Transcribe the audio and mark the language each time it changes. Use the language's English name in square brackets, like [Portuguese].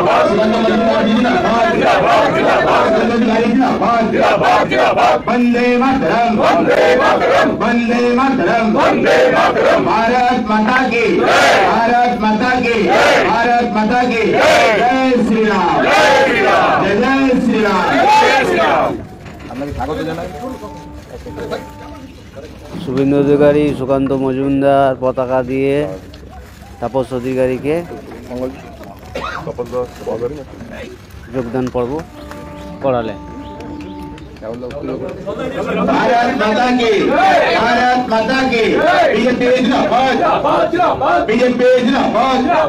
[Hindi] जिंदाबाद जिंदाबाद, जिंदाबाद जिंदाबाद जिंदाबाद, जिंदाबाद जिंदाबाद जिंदाबाद, वंदे मातरम वंदे मातरम वंदे मातरम वंदे मातरम, भारत माता की भारत माता की भारत माता की जय श्री राम जय श्री राम जय श्री राम जय श्री राम। [Bangla] শুভেন্দু অধিকারী, সুকান্ত মজুমদার পতাকা দিয়ে তাপস অধিকারীকে যোগদান পর্ব করালেন। [Hindi] भारत माता की भारत माता की, बीजेपी जिंदाबाद बीजेपी जिंदाबाद।